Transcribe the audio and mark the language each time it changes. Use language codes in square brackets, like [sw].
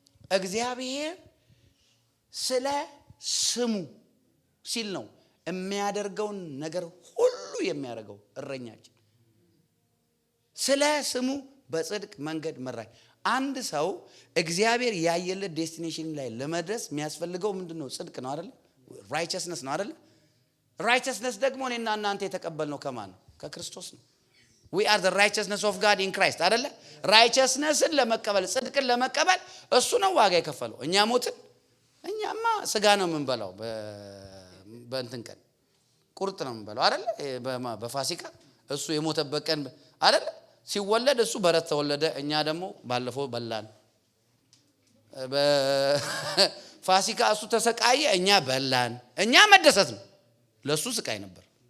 [am] እግዚአብሔር ስለ ስሙ ሲል ነው የሚያደርገውን ነገር ሁሉ የሚያደርገው እረኛችን። ስለ ስሙ በጽድቅ መንገድ መራኝ። አንድ ሰው እግዚአብሔር ያየለት ዴስቲኔሽን ላይ ለመድረስ የሚያስፈልገው ምንድነው? ጽድቅ ነው አይደል? ራይቸስነስ ነው አይደል? ራይቸስነስ ደግሞ እኔና እናንተ የተቀበልነው ከማን ነው? ከክርስቶስ ነው። [en] we are the righteousness of God in Christ [am] አይደል? ራይቸስነስን ለመቀበል ጽድቅን ለመቀበል እሱ ነው ዋጋ የከፈለው። እኛ ሞትን። እኛማ ስጋ ነው የምንበላው። በእንትን ቀን ቁርጥ ነው የምንበላው አይደል? በፋሲካ እሱ የሞተበት ቀን አይደል? ሲወለድ እሱ በረት ተወለደ። እኛ ደግሞ ባለፈው በላን። በፋሲካ እሱ ተሰቃየ፣ እኛ በላን። እኛ መደሰት ነው፣ ለሱ ስቃይ ነበር።